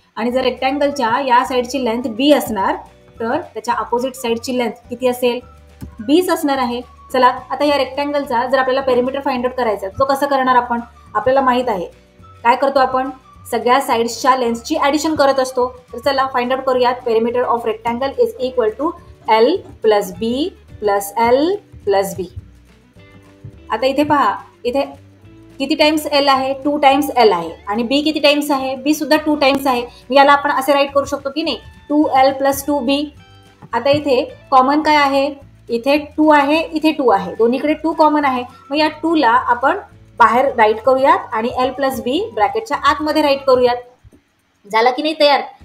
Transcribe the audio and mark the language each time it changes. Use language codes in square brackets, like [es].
[mr] आणि जर रेक्टँगलच्या या साईडची लेंथ बी असणार तर त्याच्या अपोजिट साईडची लेंथ किती असेल? बीच असणार आहे. चला, आता या रेक्टँगलचा जर आपल्याला पेरिमीटर फाइंड आउट करायचा तो कसं करणार आपण? आपल्याला माहीत आहे काय करतो आपण? सगळ्या साईड्सच्या लेंथची ॲडिशन करत असतो. तर चला फाइंड आउट करूयात. [en] Perimeter of rectangle is equal to L plus B plus L plus B. [mr] आता इथे पहा, इथे किती टाइम्स एल आहे? 2 टाइम्स एल आहे. आणि बी किती टाइम्स आहे? बी सुद्धा 2 टाइम्स आहे. याला आपण असे राईट करू शकतो की नाही, 2l प्लस 2b. आता इथे कॉमन काय आहे? इथे 2 आहे, इथे 2 आहे. दोन्हीकडे 2 कॉमन आहे. मग या 2ला आपण बाहेर राईट करूयात आणि एल प्लस बी ब्रॅकेटच्या आतमध्ये राईट करूयात. झाला की नाही तयार?